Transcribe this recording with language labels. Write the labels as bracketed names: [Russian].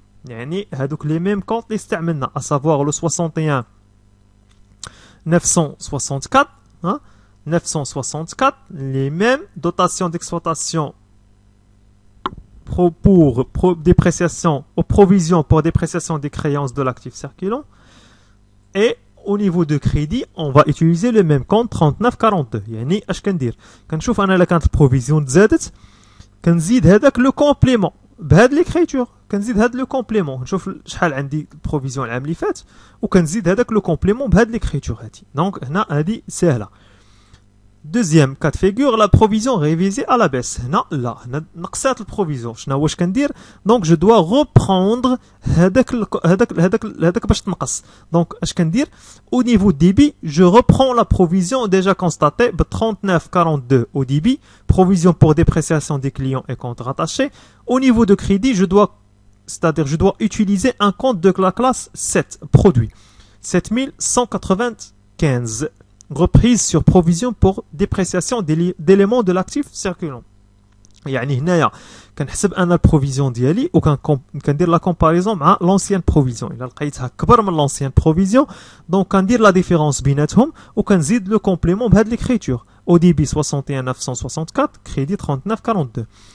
[Arabic] يعني هذوك [French] les mêmes comptes [Arabic] اللي استعملنا, [French] à savoir le 61 964, hein, 964, les mêmes dotations d'exploitation pour dépréciation, aux provisions pour dépréciation des créances de l'actif circulant. Et au niveau de crédit, on va utiliser le même compte 3942. [Arabic] يعني اش كندير كنشوف انا الا كانت البروفيزيون تزادت كنزيد هذاك لو كومبليمون بهاد ليكريتور, كنزيد هاد لو كومبليمون نشوف شحال عندي البروفيزيون العام اللي فات وكنزيد هذاك لو كومبليمون بهاد ليكريتور هادي. دونك هنا هادي سهله. [French] Deuxième cas de figure, la provision révisée à la baisse. [Arabic] هنا لا, هنا نقصات البروفيزيون. شنو واش كندير؟ دونك جو دوا reprendre هذاك باش تنقص. دونك اش كندير؟ [French] au niveau débit, je reprends la provision déjà constatée ب 39,42 au débit, provision pour dépréciation des clients et comptes rattachés. Au niveau de crédit, je dois utiliser un compte de la classe 7, produit 7195. reprise sur provision pour dépréciation d'éléments de l'actif circulant. [Arabic] يعني هنايا كنحسب انا البروفيزيون ديالي وكندير لا كومباريزون مع لونسيان بروفيزيون. الا لقيتها كبر من لونسيان بروفيزيون دونك كندير لا ديفيرونس بيناتهم وكنزيد لو كومبليمون بهاد ليكريتور. [French] او ديبي 61964, crédit 3942.